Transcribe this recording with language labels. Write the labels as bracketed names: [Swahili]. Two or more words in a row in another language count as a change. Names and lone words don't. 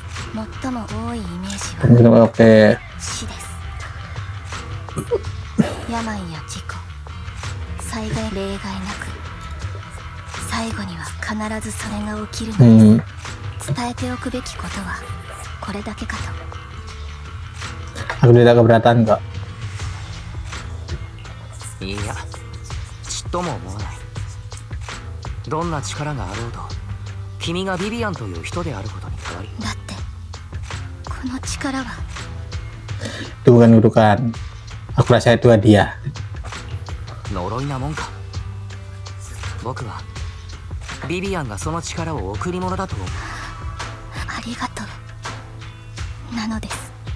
[Japanese] 最も多いイメージは [Indonesian] Oke. [Japanese] 死です。病や事故、災害、例外なく最後には必ずそれが起きるのです。伝えておくべきことはこれだけかと。 [Indonesian] Aku tidak keberatan kok. [Japanese] いや、ちっとも思わない。どんな力があろうと君がビビアンという人であることに変わり。だってこの力は [Indonesian] Itu bukan kutukan. Aku rasa itu hadiah. [Japanese] 呪いなもんか。僕はビビアンがその力を贈り物だと思う。ありがとうなのです。